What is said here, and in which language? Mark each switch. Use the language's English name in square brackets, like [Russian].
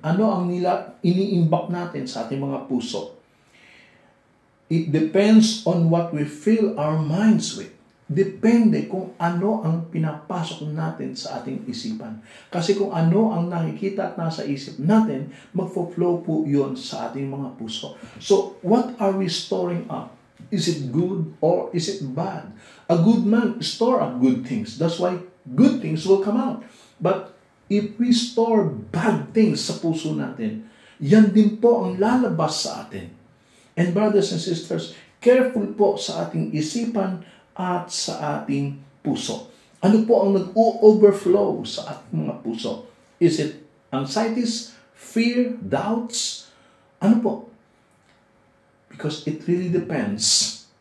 [Filipino] Ano ang ini-imbak natin sa ating mga puso? [English] It depends on what we fill our minds with. [Filipino] Depende kung ano ang pinapasok natin sa ating isipan. Kasi kung ano ang nakikita at nasa isip natin, magfo-flow po yun sa ating mga puso. [English] So, what are we storing up? Is it good or is it bad? A good man store up good things. That's why good things will come out. But if we store bad things [Filipino] sa puso natin, yan din po ang lalabas sa atin. [English] And brothers and sisters, careful [Filipino] po sa ating isipan at sa ating puso. Ano po ang nag-overflow sa ating mga puso? [English] Is it anxieties, fear, doubts? [Filipino] Ano po? [English] Because it really depends.